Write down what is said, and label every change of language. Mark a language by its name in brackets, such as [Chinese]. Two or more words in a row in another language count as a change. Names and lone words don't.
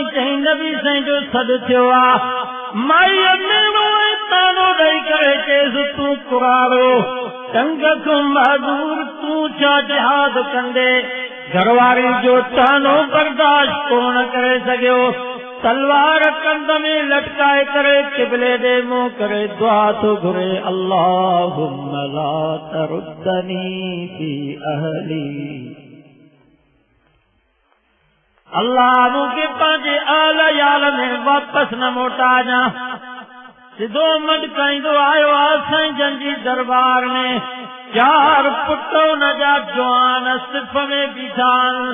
[Sindhi] चई नबी साईं जो सॾु थियो आहे। माईअ मेरो तानो ॾेई करे चयसि तूं कुरारो टंग खां महज़ूर तूं छा जिहाद कंदे? घरवारी जो तानो बर्दाश्त कोन करे सघियो। तलवार कंध में लटकाए करे क़िबले ॾे मुंहुं करे दुआ थो घुरे [Arabic] اللهم لا تردني في أهلي. [Sindhi] अल्लाह मूंखे पंहिंजे आल याल में वापसि न मोटाजां। सिधो मटकाईंदो आयो आहे साईं जन जी दरबार में। 4 पुट उन जा जवान सिफ़ में बीठा आहिनि।